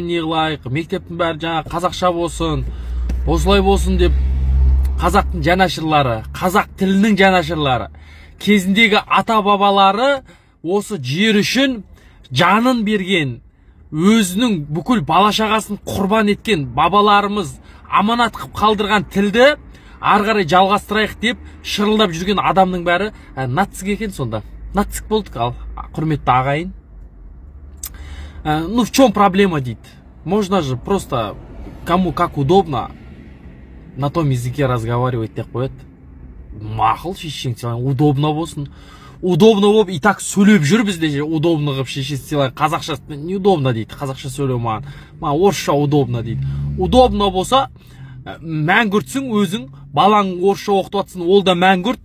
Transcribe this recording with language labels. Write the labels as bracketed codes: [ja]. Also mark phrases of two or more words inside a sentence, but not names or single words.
[kk] не қылайық, мектептің бәрі жаңа қазақша болсын, осылай болсын деп қазақтың жанашырлары, қазақ тілінің жанашырлары, кезіндегі ата бабалары осы жер үшін жанын берген, өзінің бүкіл бала шағасын құрбан еткен бабаларымыз аманат қып қалдырған тілді ары қарай жалғастырайық деп шырылдап жүрген адамның бәрі нацик екен сонда. Нацик болдық ал, құрметті ағайын. [ru] Ну, в чем проблема дейді. Можно же просто кому как удобно на том языке разговаривать [kk] деп қояды. Мақыл шешең сыйлайын, удобно болсын. Удобно болып [ru] и так [kk] сөйлеп жүр бізде, удобно қып шешең сыйлайын. Қазақша неудобно дейді, қазақша сөйлеу маған орысша удобно дейді. Удобно болса мәңгүртсің өзің, балаң орысша оқытып жатсың, ол да мәңгүрт.